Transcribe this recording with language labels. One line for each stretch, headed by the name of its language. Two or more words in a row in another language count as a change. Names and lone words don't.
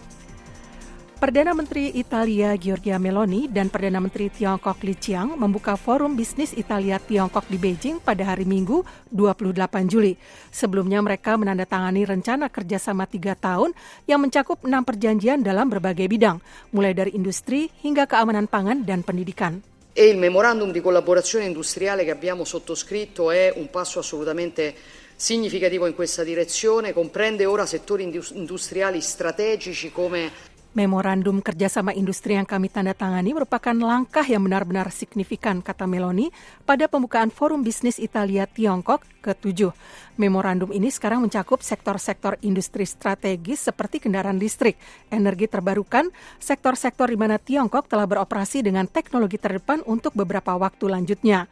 Indonesian: Perdana Menteri Italia Giorgia Meloni dan Perdana Menteri Tiongkok Li Qiang membuka forum bisnis Italia-Tiongkok di Beijing pada hari Minggu 28 Juli. Sebelumnya mereka menandatangani rencana kerjasama 3 tahun yang mencakup 6 perjanjian dalam berbagai bidang, mulai dari industri hingga keamanan pangan dan pendidikan.
Italian: E il memorandum di collaborazione industriale che abbiamo sottoscritto è un passo assolutamente significativo in questa direzione, comprende ora settori industriali strategici come
Indonesian: Memorandum kerjasama industri yang kami tanda tangani merupakan langkah yang benar-benar signifikan, kata Meloni, pada pembukaan Forum Bisnis Italia-Tiongkok ke-7. Memorandum ini sekarang mencakup sektor-sektor industri strategis seperti kendaraan listrik, energi terbarukan, sektor-sektor di mana Tiongkok telah beroperasi dengan teknologi terdepan untuk beberapa waktu lanjutnya.